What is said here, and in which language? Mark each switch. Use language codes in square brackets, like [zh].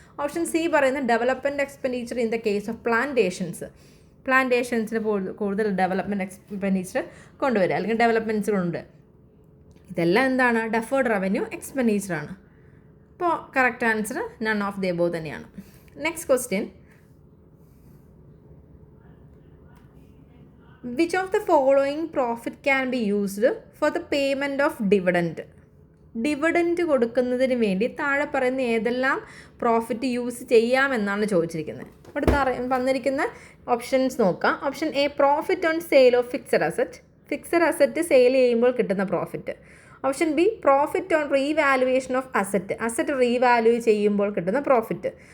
[ml] Option C പറയുന്നത് [en] development expenditure in the case of പ്ലാന്റേഷൻസിന് [ml] കൂടുതൽ development expenditure കൊണ്ടുവരിക അല്ലെങ്കിൽ ഡെവലപ്മെൻറ്റ്സുകളുണ്ട്. ഇതെല്ലാം എന്താണ് ഡെഫേർഡ് റവന്യൂ എക്സ്പെൻഡിച്ചറാണ്. അപ്പോൾ correct answer [en] none of the above [ml] തന്നെയാണ്. [en] Next question. Which of the following profit can be used for the payment of dividend? [ml] Dividend കൊടുക്കുന്നതിന് വേണ്ടി താഴെ പറയുന്ന ഏതെല്ലാം പ്രോഫിറ്റ് യൂസ് ചെയ്യാമെന്നാണ് ചോദിച്ചിരിക്കുന്നത്. ഇവിടെ തന്നിരിക്കുന്ന ഓപ്ഷൻസ് നോക്കാം. Option A [en] profit on sale of fixed asset [ml] sale ചെയ്യുമ്പോൾ കിട്ടുന്ന profit. Option B [en] profit on revaluation of asset [ml] revalue ചെയ്യുമ്പോൾ കിട്ടുന്ന പ്രോഫിറ്റ്.